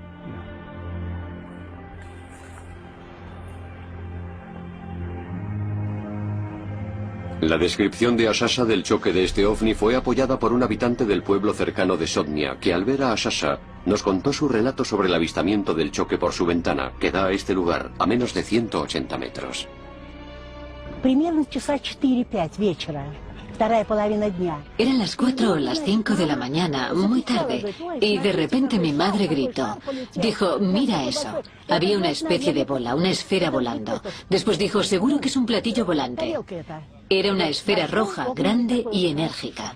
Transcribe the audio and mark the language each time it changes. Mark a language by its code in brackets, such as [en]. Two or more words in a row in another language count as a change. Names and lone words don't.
[es] La descripción de Asasha del choque de este ovni fue apoyada por un habitante del pueblo cercano de Sodnia, que al ver a Asasha nos contó su relato sobre el avistamiento del choque por su ventana, que da a este lugar a menos de 180 metros. [ru] Примерно часа 4-5 вечера, вторая половина дня. [es] Eran las 4 o las 5 de la mañana, muy tarde, y de repente mi madre gritó. Dijo, mira eso. Había una especie de bola, una esfera volando. Después dijo, seguro que es un platillo volante. Era una esfera roja, grande y enérgica.